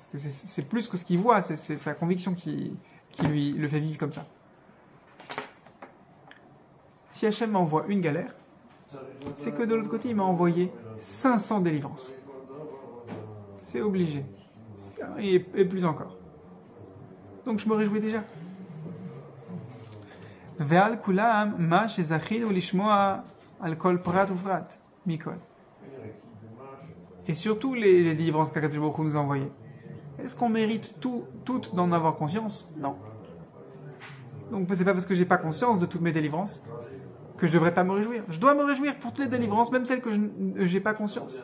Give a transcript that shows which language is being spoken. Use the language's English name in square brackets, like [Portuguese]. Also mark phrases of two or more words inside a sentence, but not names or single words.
[French] C'est plus que ce qu'il voit, c'est sa conviction qui lui le fait vivre comme ça. Si Hachem m'envoie une galère, c'est que de l'autre côté, il m'a envoyé 500 délivrances. C'est obligé. Et plus encore. Donc je me réjouis déjà. [Hebrew] ועל כולם מה שזכינו לשמוע על כל פרט ופרט מכל. [French] Et surtout les délivrances qu'Akadosh Baruch Hu nous a envoyées. Est-ce qu'on mérite toutes d'en avoir conscience? Non. Donc c'est pas parce que j'ai pas conscience de toutes mes délivrances que je devrais pas me réjouir. Je dois me réjouir pour toutes les délivrances, même celles que je n'ai pas conscience.